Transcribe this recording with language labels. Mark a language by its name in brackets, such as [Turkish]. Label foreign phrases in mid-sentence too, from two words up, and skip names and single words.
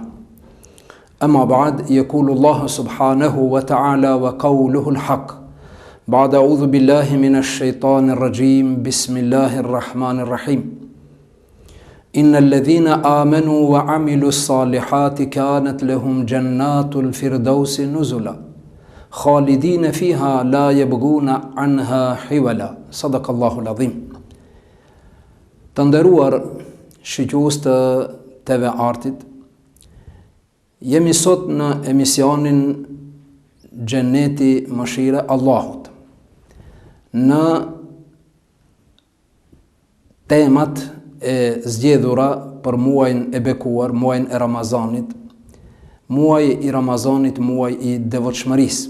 [Arabic] أما بعد يقول الله سبحانه وتعالى وقوله الحق بعد أعوذ بالله من الشيطان الرجيم بسم الله الرحمن الرحيم إن الذين آمنوا وعملوا الصالحات كانت لهم جنات الفردوس نزلا خالدين فيها لا يبغون عنها حولا صدق الله العظيم. [Albanian] Të nderuar shikues të TV Artit, jemi sot në emisionin Xheneti Mëshira Allahut, në temat e zgjedhura për muajin e bekuar, muajin e Ramazanit, muaji i Ramazanit, muaji i devotshmërisë.